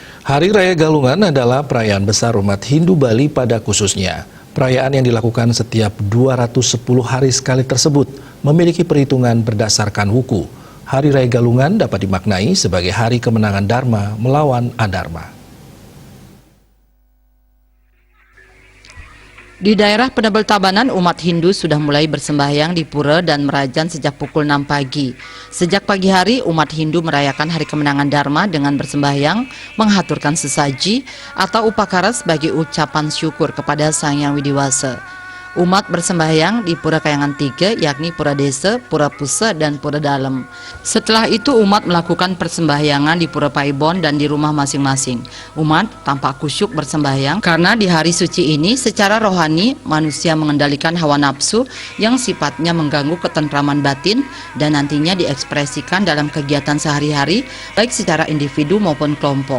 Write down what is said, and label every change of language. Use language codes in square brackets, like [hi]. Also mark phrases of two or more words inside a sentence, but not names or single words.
[id] Hari Raya Galungan adalah perayaan besar umat Hindu Bali pada khususnya. Perayaan yang dilakukan setiap 210 hari sekali tersebut memiliki perhitungan berdasarkan wuku. Hari Raya Galungan dapat dimaknai sebagai hari kemenangan Dharma melawan Adharma. Di daerah Penebel Tabanan, umat Hindu sudah mulai bersembahyang di pura dan merajan sejak pukul 6 pagi. Sejak pagi hari, umat Hindu merayakan hari kemenangan Dharma dengan bersembahyang, menghaturkan sesaji atau upakara sebagai ucapan syukur kepada Sang Yang Widiwasa. Umat bersembahyang di Pura Kayangan 3, yakni Pura Desa, Pura Pusa, dan Pura Dalem. Setelah itu umat melakukan persembahyangan di Pura Paibon dan di rumah masing-masing. Umat tampak kusyuk bersembahyang karena di hari suci ini secara rohani manusia mengendalikan hawa nafsu yang sifatnya mengganggu ketentraman batin dan nantinya diekspresikan dalam kegiatan sehari-hari baik secara individu maupun kelompok.